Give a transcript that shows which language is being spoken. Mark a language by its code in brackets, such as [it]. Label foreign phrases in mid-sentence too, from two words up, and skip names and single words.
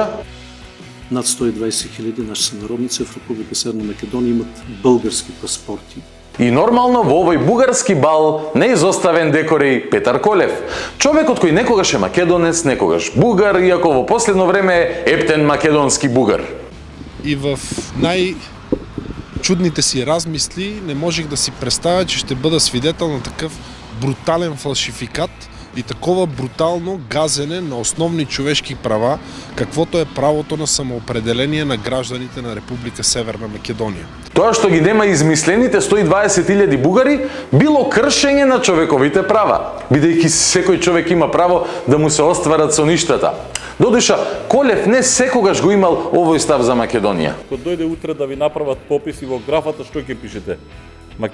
[bg] Над 120.000 наши сънародници в Република Северна Македонија имат български паспорти. [mk] И нормално во овој бугарски бал неизоставен декор е и Петар Колев. Човекот кој некогаш е македонец, некогаш бугар, иако во последно време е ептен македонски бугар. [bg] И в най-чудните си размисли не можех да си представя, че ще бъда свидетел на такъв брутален фалшификат и такова брутално газене на основни човешки права, каквото е правото на самоопределение на гражданите на Република Северна Македонија. [mk] Тоа што ги нема измислените 120.000 бугари било кршење на човековите права, бидејќи секој човек има право да му се остварат соништата. Додуша, Колев не секогаш го имал овој став за Македонија. Кога дојде утре да ви направат попис и во графата што ќе пишете?